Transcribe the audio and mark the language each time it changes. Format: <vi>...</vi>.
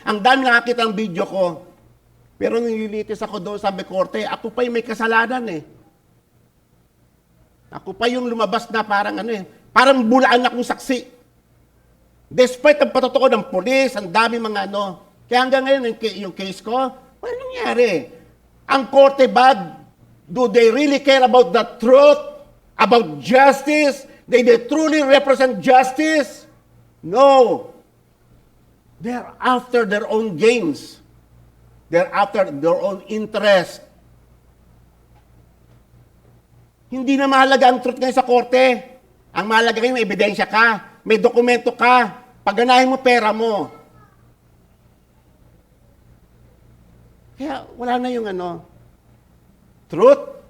<tl>Ang dami nakakita ng video ko. Pero nililitis ako doon sa korte, ako pa yung may kasalanan eh. Ako pa yung lumabas na parang bulaan akong saksi. Despite ang patutuko ng polis, ang dami mga Kaya hanggang ngayon, yung case ko, wala nangyari. Ang korte ba,</tl> <en>do they really care about the truth? About justice? They truly represent justice? No. They're after their own gains. They're after their own interest.</en> <tl>Hindi na mahalaga ang truth ngayon sa korte. Ang mahalaga ngayon, may ebidensya ka, may dokumento ka, pagganahin mo pera mo. Kaya wala na yung truth.</tl>